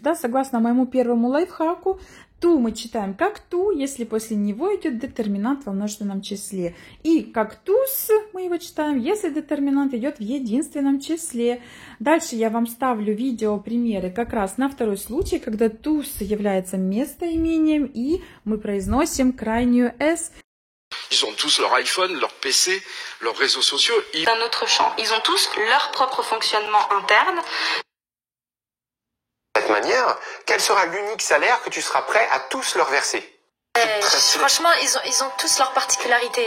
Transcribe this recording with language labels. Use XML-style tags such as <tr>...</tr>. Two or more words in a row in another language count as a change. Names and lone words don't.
<ru>Да, согласно моему первому лайфхаку, ту мы читаем как ту, если после него идет детерминант во множественном числе. И как туз мы его читаем, если детерминант идет в единственном числе. Дальше я вам ставлю видеопримеры как раз на второй случай, когда туз является местоимением и мы произносим крайнюю s.</ru> <fr>Ils ont tous leur iPhone, leur PC, leurs réseaux sociaux. D'un autre champ, ils ont tous leur propre fonctionnement interne. De cette manière, quel sera l'unique salaire que tu seras prêt à tous leur verser? Franchement, ils ont tous leurs particularités.</fr>